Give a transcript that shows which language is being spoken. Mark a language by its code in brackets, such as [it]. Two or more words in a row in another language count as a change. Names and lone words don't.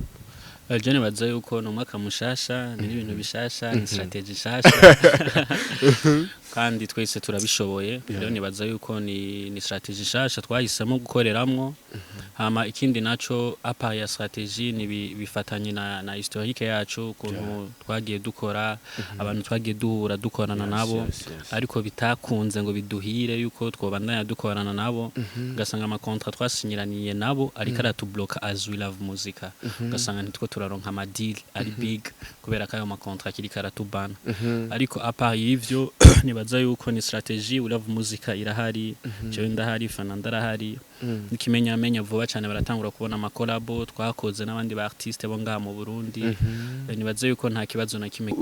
[rn] Jane baza yuko no mwaka mushasha ni ibintu bishasha ni strategie shasha kandi twese turabishoboye rero nibaza yuko ni strategie shasha twahisemo gukoreramwo hama ikindi naco apa ya strategie ni bifatanye na historique yacu kuntu twagiye dukora abantu twagiye dukorana nabo ariko bitakunze ngo biduhire yuko twobandanya dukorana nabo gasanga ama contrat twasinyiraniye nabo ariko aratubloka as we love muzika gasanga nitwo turaronka ama deal ari big kubera kayo ama contrat kiri karatubana ariko apa y'ivyo nibaza yuko ni strategie we love muzika irahari jewe ndahari Fernando arahari nikimenya vuba cyane baratangura kubona ama collabo twakoze n'abandi ba artiste bo ngaha mu Burundi nibaza yuko nta kibazo na kimwe